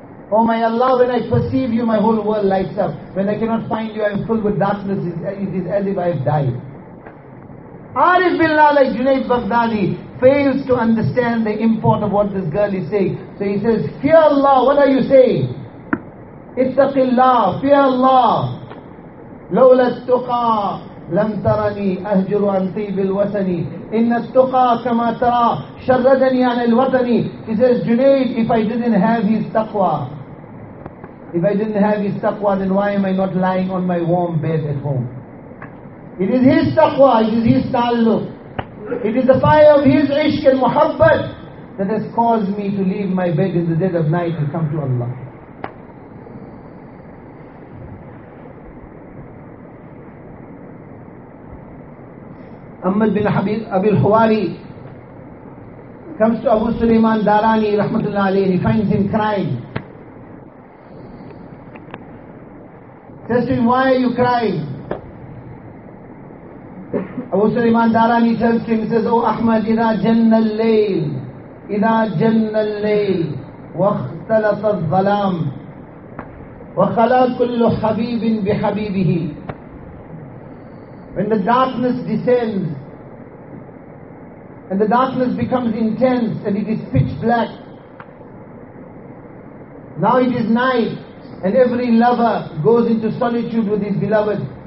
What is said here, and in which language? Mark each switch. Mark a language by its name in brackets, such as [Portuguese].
[English] Oh my Allah, when I perceive you, my whole world lights up. When I cannot find you, I am full with darkness. It is as if I have died. Arif Billah, like Junaid Baghdadi, fails to understand the import of what this girl is saying. So he says, fear Allah, what are you saying? Ittaqillah, fear Allah. [Arabic] لولا التقى لم ترني أهجر عن طيب الوطني إن التقى كما ترى شردني عن الوطني. [English] He says, Junaid, if I didn't have his taqwa, if I didn't have his taqwa, then why am I not lying on my warm bed at home? It is his taqwa, it is his ta'alluq, it is the fire of his ishq and muhabbat that has caused me to leave my bed in the dead of night and come to Allah. Ahmad bin Habib Abil Huwari comes to Abu Sulaiman Darani rahmatullahi alayhi, and he finds him crying. Says to him, why are you crying? Abu Sulaiman Darani tells him, he says, oh Ahmad, [Arabic] إِذَا جَنَّ اللَّيْلِ إِذَا جَنَّ اللَّيْلِ وَاخْتَلَطَ الظَّلَامِ وَخَلَى كُلُّ حَبِيبٍ بِحَبِيبِهِ. [English] When the darkness descends and the darkness becomes intense and it is pitch black, now it is night and every lover goes into solitude with his beloved.